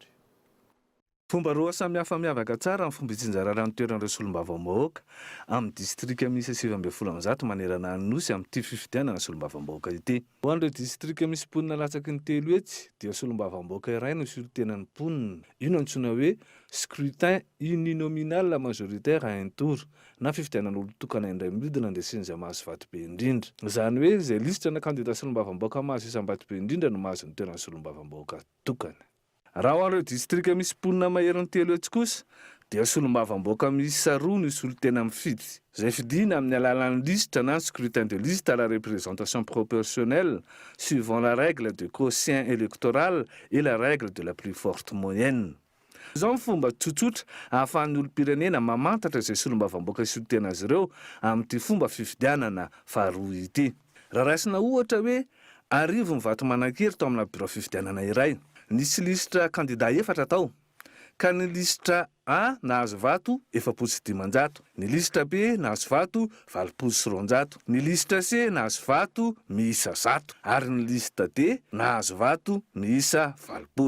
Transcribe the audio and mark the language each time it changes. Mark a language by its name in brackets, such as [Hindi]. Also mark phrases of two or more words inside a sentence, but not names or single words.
[Malagasy] Fomba roa samihafa miavaka tsara amin'ny fomba itsinjarana ny toeran'ireo solombavam-bahoaka amin'ny distrika misy 7 amzato manerana ny nosy amin'ity fifidianana solombavam-bahoaka ity. Ho an'ireo distrika misy mponina latsaky ny 3 hetsy dia solombavam-bahoaka iray no solotenan'ny mponina. Io no antsoina hoe [French] scrutin uninominal majoritaire à un tour [Malagasy] na fifidianan'olo tokana indray midina andesin'izay izay mahazo vato be indrindra. Izany hoe izay lisitra na kandida solombavam-bahoaka mahazo isam-bato be indrindra no mahazo ny toeran'ny solombavam-bahoaka tokana. Raha ho an'ireo distrika misy mponina mahery ny 3 hetsy kosa dia solombavam-boaka miisa roa ny solotena mifidy izay fidina amin'ny alalan'ny liste na [French] scrutin de liste à la représentation proportionnelle suivant la règle de quotient électoral et la règle de la plus forte moyenne. [Malagasy] Izao ny fomba tsotsotra ahafahan'ny olom-pirenena mamantatra izay solombavam-boaka isolotena azy ireo amin'ity fomba fifidianana faharoa ity. Raha raisina ohatra hoe arivo ny vato manan-kery tao amina bureau fifidianana iray, nisy lisitra candidat 4 tao, ka ny lisitra A nahazo vato 7,500, ny lisitra B nahazo vato 7,400, ny lisitra C nahazo vato miisa 100 ary ny lisitra D nahazo vato miisa 80.